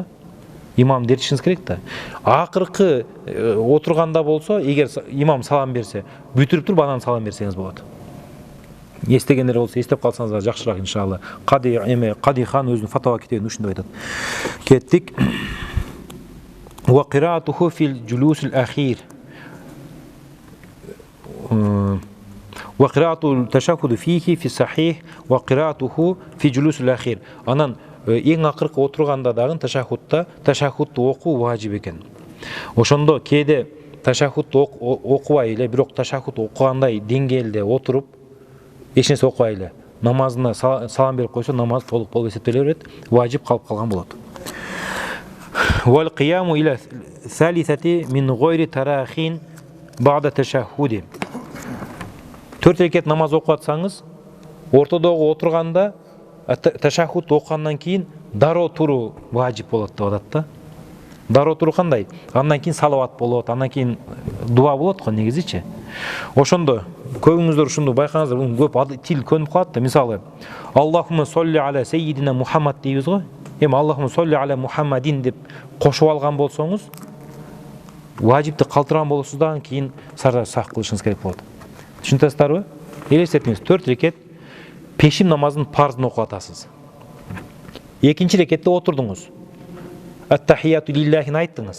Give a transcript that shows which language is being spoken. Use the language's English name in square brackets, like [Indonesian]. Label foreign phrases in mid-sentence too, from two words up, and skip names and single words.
[Kyrgyz] Имамды эришиңиз керек да. Акыркы отурганда болсо, эгер имам салам берсе, бүтүрүп туруп анан салам берсеңиз болот. Эстегендер болсо, эстеп калсаңыздар жакшыраак иншалла. Кади хан өзүнүн фатава китебинде ушундай айтат. Кеттик. [Arabic] وقراءته في الجلوس الأخير. وقراءة التشهد فيه في الصحيح وقراءته في الجلوس الأخير. [Kyrgyz] Анан эң акыркы отурганда дагы ташаххудду окуу важип экен. Ошондо кээде ташаххудду окубай эле, бирок ташаххуд окугандай деңгээлде отуруп, эч нерсе окубай эле намазына салам берип койсо, намаз толук болуп эсептеле берет, важип калып калган болот. [Arabic] والقيام إلى الثالثة من غير تراخ بعد التشهد. [Kyrgyz] 4 рекет намаз окуп атсаңыз, ортодогу отурганда ташаххуд окугандан кийин дароо туруу важип болот деп атат да. Дароо туруу кандай? Андан кийин салават болот, андан кийин дуа болот го негизичи. Ошондо көбүңүздөр ушунду байкаңыздар, көп тил көнүп калат да. Мисалы, [Arabic] اللهم صل على سيدنا محمد [Kyrgyz] дейбиз го. Эми [Arabic] اللهم صل على محمد [Kyrgyz] деп кошуп алган болсоңуз, важипти калтырган болосуздан кийин сарда сак кылышыңыз керек болот. Түшүнөсүздарбы? Элестетиңиз, 4 рекет пешим намазын парзын окуп атасыз. Экинчи рекетте отурдуңуз. [Arabic] التحيات لله [Kyrgyz] айттыңыз.